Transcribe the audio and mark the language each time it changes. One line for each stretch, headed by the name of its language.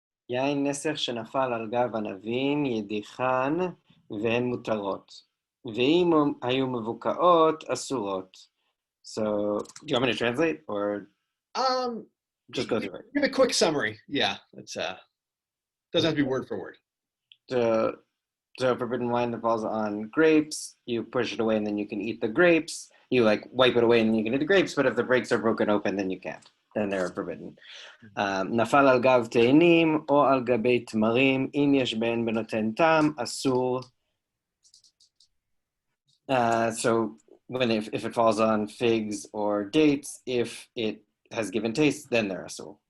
Hebrew: יין נסך שנפל על גב ענבים ידיחן והן מותרות. ואם היו מבוקעות אסורות.
English: So, do you want me to translate or just go through it? Give a quick summary. Yeah, it's doesn't have to be word for word. So forbidden wine that falls on grapes, you push it away and then you can eat the grapes. You like wipe it away and then you can eat the grapes, but if the breaks are broken open, then you can't. Then they're forbidden.
Hebrew: נפל על גב תאנים או על גבי תמרים, אם יש בהן בנותן טעם, אסור.
English: So if it falls on figs or dates, if it has given taste, then they're asur.